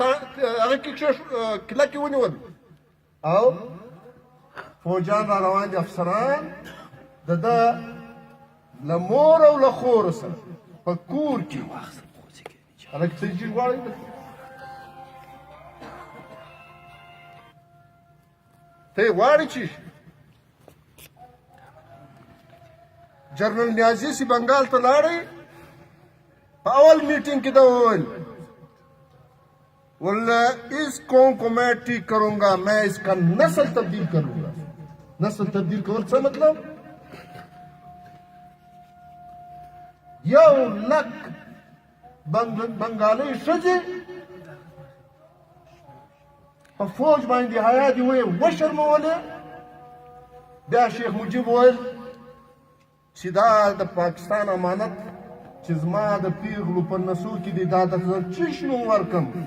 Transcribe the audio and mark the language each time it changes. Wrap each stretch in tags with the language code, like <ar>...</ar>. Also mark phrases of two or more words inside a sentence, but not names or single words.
<ps>هغه کې کله کې ونیول او فوجان را روان دي افسران د ده له مور او له خور سره په کور کې هلک څه چې غواړئ ته یې غواړې چې جنرل نیازی سی بنگال ته لاړی. په اول میټینګ کې دا وویل</ps> <ur>والله اس قوم کو میں ٹھیک کروں گا میں اس کا نسل تبدیل کروں گا.</ur> <ps>نسل تبدیل کول څه مطلب؟ 1 لک بنګالۍ ښځې په فوج باندې حیا دي وشرمولې. بیا شیخ مجیب وویل چې دا د پاکستان امانت چې زما د پیغلو په نسو کې دی دا درته چشنو ورکم.</ps>